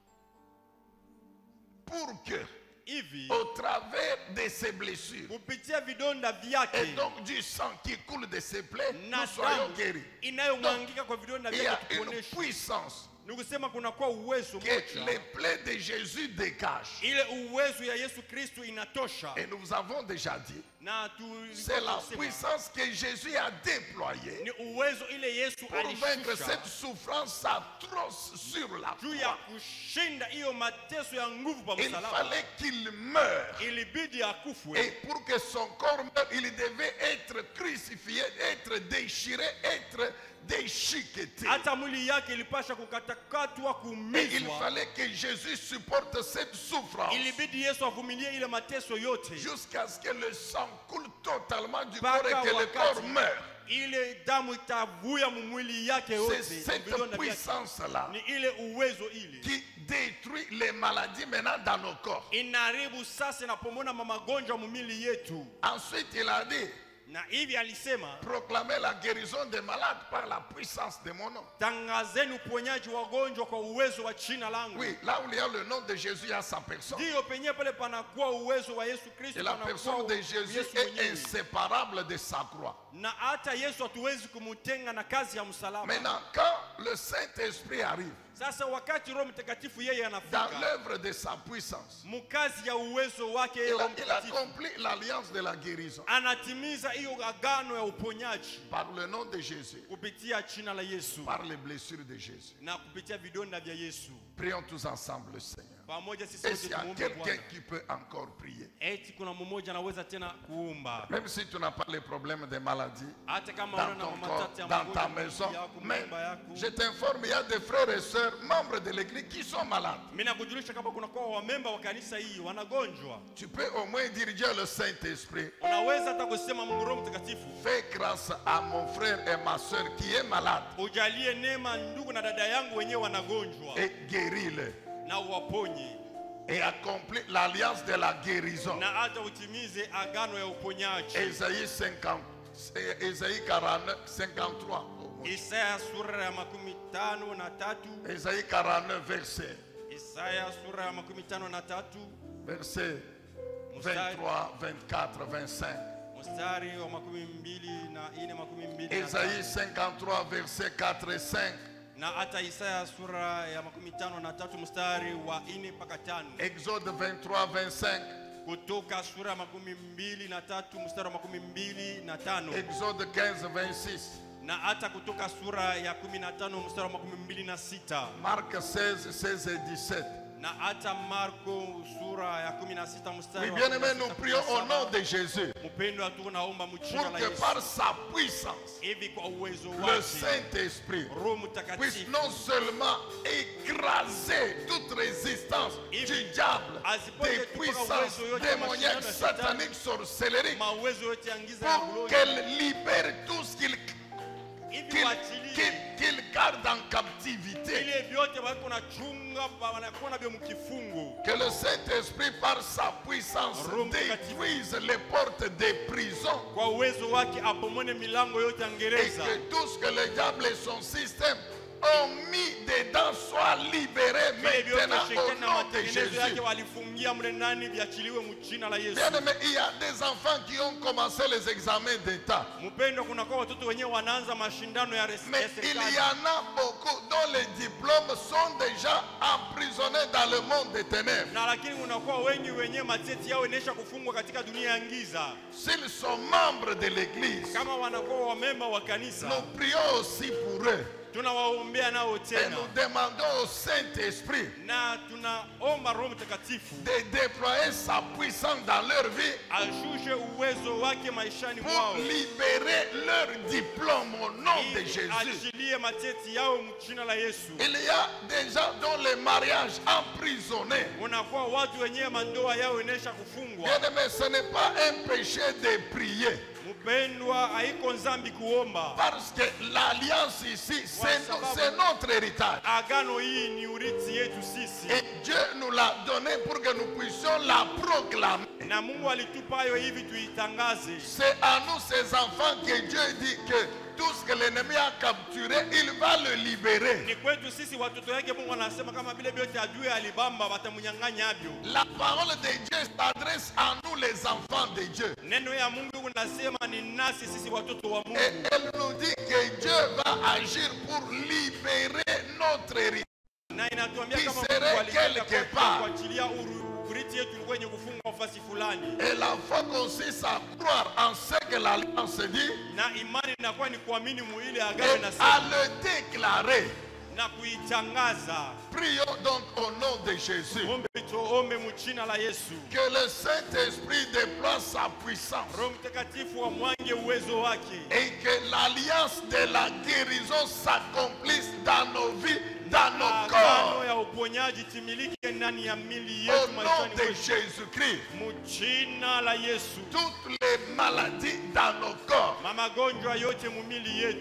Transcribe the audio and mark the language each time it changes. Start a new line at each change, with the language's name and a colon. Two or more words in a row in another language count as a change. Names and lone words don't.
French: pour que,
Swahili: hivi
French: au travers de ses blessures,
Swahili: kupitia vidonda
French: et
Swahili: vyake
French: donc du sang qui coule de ses plaies,
Swahili: na
French: nous soyons
Swahili: damu
French: guéris.
Swahili: inayomwangika kwa vidonda
French: Il y a
Swahili: vyake
French: une
Swahili: tuponeshwe.
French: puissance
Swahili: Ni kusema kunakuwa uwezo
French: que
Swahili: moja,
French: les plaies de Jésus dégagent.
Swahili: ile uwezo ya Yesu Kristo inatosha.
French: Et nous avons déjà dit,
Swahili: Na
French: c'est la
Swahili: kusema,
French: puissance que Jésus a déployée
Swahili: ni uwezo ile Yesu
French: pour vaincre
Swahili: alishusha
French: cette souffrance atroce sur la
Swahili: juu ya
French: croix.
Swahili: kushinda hiyo mateso ya nguvu pa
French: Il
Swahili: msalaba.
French: fallait qu'il meure.
Swahili: Ilibidi
French: Et
Swahili: akufwe,
French: pour que son corps meure, il devait être crucifié, être déchiré, être déchiqueté.
Swahili: hata mwili yake ilipasha kukatakatwa,
French: Et il
Swahili: kuumizwa.
French: fallait que Jésus supporte cette souffrance
Swahili: Ilibidi Yesu avumilie ile mateso yote
French: jusqu'à ce que le sang coule totalement du
Swahili: Mpaka
French: corps et que le
Swahili: wakati
French: corps meure.
Swahili: ile damu itavuya mumwili yake C'est yote.
French: cette
Swahili: Vidonda vyake.
French: puissance-là
Swahili: Ni ile uwezo ile
French: qui détruit les maladies maintenant dans nos corps.
Swahili: inaharibu sasa na pomona magonjwa mumili yetu.
French: Ensuite, il a dit,
Swahili: Na hivi alisema,
French: proclamer la guérison des malades par la puissance de mon nom.
Swahili: tangazeni uponyaji wa wagonjwa kwa uwezo wa jina langu.
French: Oui, là où il y a le nom de Jésus, il y a sa personne.
Swahili: Ndiyo penye pale panakuwa uwezo wa Yesu Kristo,
French: Et la
Swahili: panakuwa
French: personne de Jésus
Swahili: Yesu
French: est
Swahili: mwenyewe.
French: inséparable de sa croix.
Swahili: Na hata Yesu hatuwezi kumutenga na kazi ya msalaba.
French: Maintenant, quand le Saint-Esprit arrive
Swahili: Sasa wakati Roho Mtakatifu yeye
French: dans
Swahili: anafika
French: l'œuvre de sa puissance,
Swahili: mukazi ya uwezo wake, yeye Roho
French: il
Swahili: Mtakatifu
French: accomplit l'alliance de la guérison
Swahili: anatimiza hiyo agano ya uponyaji
French: par le nom de Jésus,
Swahili: kupitia jina la Yesu
French: par les blessures de Jésus.
Swahili: na kupitia vidonda vya Yesu.
French: Prions tous ensemble le Seigneur.
Swahili: Pamoja sisi
French: Et
Swahili: wote
French: s'il y a
Swahili: tumuombe
French: quelqu'un
Swahili: Bwana.
French: qui peut encore prier,
Swahili: Eti kuna mmoja anaweza tena kuomba,
French: même si tu n'as pas les problèmes de maladie
Swahili: hata kama
French: dans
Swahili: unaona
French: ton
Swahili: na
French: corps,
Swahili: matatizo ya
French: dans ta
Swahili: magonjwa
French: maison,
Swahili: yako,
French: mais
Swahili: nyumba yako.
French: je t'informe, il y a des frères et sœurs, membres de l'église qui sont malades.
Swahili: Mimi nakujulisha kama kuna kwa wamemba wa kanisa hii wanagonjwa.
French: Tu peux au moins dire Dieu le Saint-Esprit,
Swahili: Unaweza hata kusema Mungu Roho Mtakatifu,
French: fais grâce à mon frère et ma sœur qui est malade
Swahili: ujalie neema ndugu na dada yangu wenyewe wanagonjwa
French: et guéris-les.
Swahili: na uwaponye,
French: Et accomplis l'alliance de la guérison.
Swahili: na hata utimize agano ya uponyaji.
French: Ésaïe 50, Ésaïe 49, 53. au moins.
Swahili: Isaya sura ya 53,
French: Ésaïe 49, verset,
Swahili: Isaya sura ya 53
French: verset 23, 24, 25.
Swahili: mstari wa 22
French: Ésaïe 53, verset 4 et 5.
Swahili: na hata Isaya sura ya 53 mstari wa 4 mpaka 5.
French: Exode 23, 25.
Swahili: Kutoka sura ya 23 mstari wa 25
French: Exode 15, 26.
Swahili: na hata kutoka sura ya 15 mstari wa 26
French: Marc 16, 16 et 17.
Swahili: na hata Marko sura ya 16 mstari
French: Oui,
Swahili: wa
French: bien aimé, nous
Swahili: 16
French: prions au nom
Swahili: 17.
French: de Jésus
Swahili: Mpendwa, tunaomba mchina
French: pour la que
Swahili: Yesu
French: par sa puissance,
Swahili: hivi kwa uwezo
French: le
Swahili: wake
French: Saint-Esprit
Swahili: Roho
French: puisse
Swahili: Mtakatifu
French: non seulement écraser toute résistance du diable, des puissances démoniaques, sataniques, sorcelleriques,
Swahili: mauwezo yote ya giza ya
French: pour
Swahili: ulozi,
French: qu'elle libère tout ce qu'il
Swahili: hivi waachilie
French: garde en captivité.
Swahili: ile vyote wako na chunga wanakuwa navyo mkifungo.
French: Que le Saint-Esprit, par sa puissance,
Swahili: Roho Mtakatifu
French: détruise les portes des prisons
Swahili: kwa uwezo wake apomone milango yote ya
French: et
Swahili: gereza,
French: que tout ce que le diable et son système ont mis dedans soit libéré
Swahili: vile vyote
French: maintenant
Swahili: shetani
French: au
Swahili: na
French: nom de
Swahili: matengenezo yake
French: Jésus.
Swahili: walifungia mle ndani viachiliwe mchina la Yesu.
French: Bien aimé, il y a des enfants qui ont commencé les examens d'État.
Swahili: Mpendwa, kuna kwa watoto wenyewe wanaanza mashindano ya
French: Mais il
Swahili: serikali,
French: y en a beaucoup dont les diplômes sont déjà emprisonnés dans le monde des ténèbres.
Swahili: na lakini kunakuwa wengi wenyewe mateti yao inaisha kufungwa katika dunia ya giza.
French: S'ils sont membres de l'Église,
Swahili: Kama wanakuwa wamemba wa kanisa,
French: nous prions aussi pour eux.
Swahili: tunawaombea nao
French: Et
Swahili: tena
French: nous demandons au Saint-Esprit
Swahili: na tunaomba Roho Mtakatifu
French: de déployer sa puissance dans leur vie
Swahili: ashushe uwezo wake maishani
French: pour
Swahili: mwao,
French: libérer leur diplôme au nom de
Swahili: ili
French: Jésus.
Swahili: achilie mateti yao mchina la Yesu.
French: Il y a des gens dont les mariages emprisonnés.
Swahili: Unakuwa watu wenyewe mandoa yao inaisha kufungwa.
French: Bien aimé, ce n'est pas un péché de prier.
Swahili: Mpendwa, haiko nzambi kuomba,
French: Parce que l'alliance ici, c'est notre héritage.
Swahili: agano hii ni urithi yetu sisi,
French: Et Dieu nous l'a donné pour que nous puissions la proclamer.
Swahili: na Mungu alitupa hayo hivi tuitangaze.
French: C'est à nous, ces enfants, que Dieu dit que tout ce que l'ennemi a capturé, il va le libérer.
Swahili: Ni kwetu sisi watoto yake Mungu anasema kama vile vyote adui alibamba watamunyang'anya avyo.
French: La parole de Dieu s'adresse à nous les enfants de Dieu.
Swahili: Neno ya Mungu unasema ni nasi sisi watoto wa Mungu.
French: Et elle nous dit que Dieu va agir pour libérer notre héritier.
Swahili: Na inatuambia
French: Qui
Swahili: kama
French: serait
Swahili: Mungu alikuja
French: quelque part.
Swahili: kuachilia urithi yetu kwenye kufunga nafasi fulani.
French: Et la foi consiste à croire en ce que l'Alliance dit
Swahili: Na imani inakuwa ni kuamini muile
French: et
Swahili: agano na
French: à le déclarer.
Swahili: na kuitangaza.
French: Prions donc au nom de Jésus.
Swahili: Ombe tuombe mchina la Yesu.
French: Que le Saint-Esprit déploie sa puissance
Swahili: Roho Mtakatifu amwange uwezo wake.
French: et que l'alliance de la guérison s'accomplisse dans nos vies, dans nos corps.
Swahili: Agano ya uponyaji timilike ndani ya mili
French: Au
Swahili: yetu
French: nom
Swahili: maishani
French: de
Swahili: mwetu.
French: Jésus-Christ,
Swahili: Mchina la Yesu.
French: toutes les maladies dans nos corps,
Swahili: Magonjwa yote mumili yetu.